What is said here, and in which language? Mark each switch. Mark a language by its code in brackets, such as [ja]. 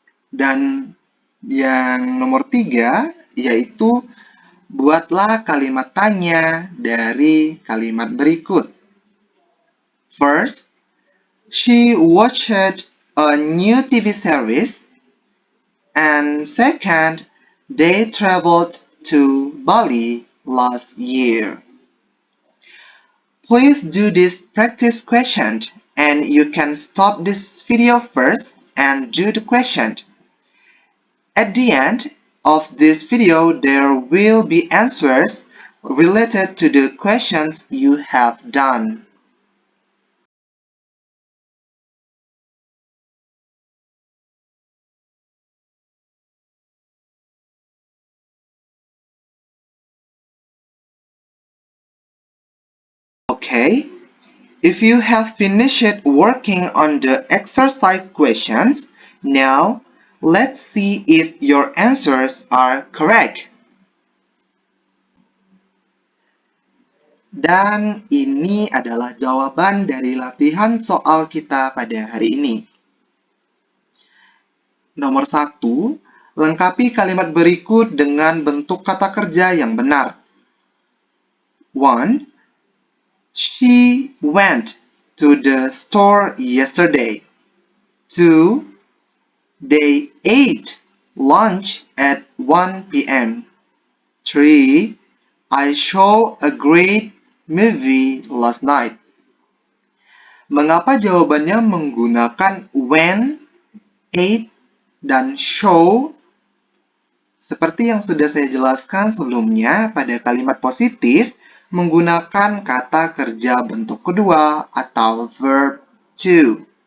[id] Dan yang nomor 3, yaitu buatlah kalimat tanya dari kalimat berikut. [en] First, she watched a new TV series. And second, they traveled to Bali last year. Please do this practice question, and you can stop this video first and do the question. At the end of this video, there will be answers related to the questions you have done. Okay, if you have finished working on the exercise questions, now let's see if your answers are correct. [id] Dan ini adalah jawaban dari latihan soal kita pada hari ini. Nomor 1, lengkapi kalimat berikut dengan bentuk kata kerja yang benar. 1. [en] She went to the store yesterday. 2. They ate lunch at 1 p.m. 3. I saw a great movie last night. [id] Mengapa jawabannya menggunakan when, ate, dan show? Seperti yang sudah saya jelaskan sebelumnya, pada kalimat positif menggunakan kata kerja bentuk kedua atau verb to.